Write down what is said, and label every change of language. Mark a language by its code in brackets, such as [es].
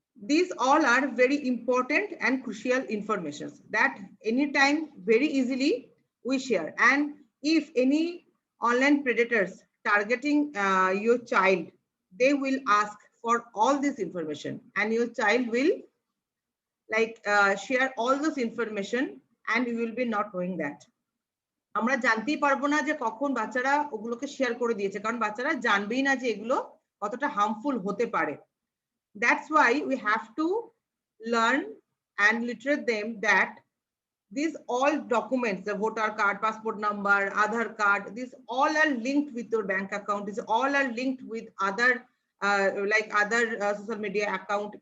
[en] These all are very important and crucial informations that anytime very easily we share. And if any online predators targeting your child, they will ask for all this information, and your child will share all this information, and you will be not knowing that. [bn] আমরা জানতেই পারবো না যে কখন বাচ্চারা ওগুলোকে share করে দিয়েছে, কারণ বাচ্চারা জানবেই না যে এগুলো কতটা হার্মফুল হতে পারে। [en] That's why we have to learn and literate them that these all documents, the voter card, passport number, Aadhaar card, these all are linked with your bank account. These all are linked with other social media account.